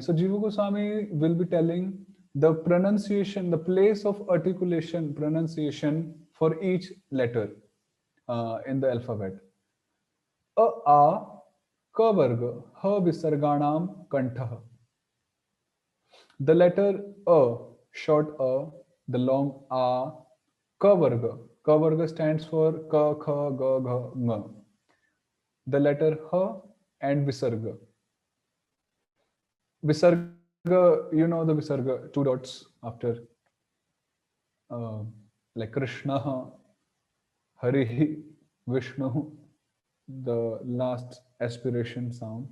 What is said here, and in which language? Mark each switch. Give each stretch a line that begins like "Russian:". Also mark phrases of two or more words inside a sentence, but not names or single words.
English: So Jiva Goswami will be telling the pronunciation, the place of articulation, pronunciation for each letter in the alphabet. A,
Sanskrit: Ka varga, Ha visarganam kantha.
English: The letter A, short A, the long A, Ka varga. Ka varga stands for ka, kha, ga, gha, nga. The letter ha and visarga. Visarga, you know the visarga, two dots after, like Krishna, Hari, Vishnu, the last aspiration sound.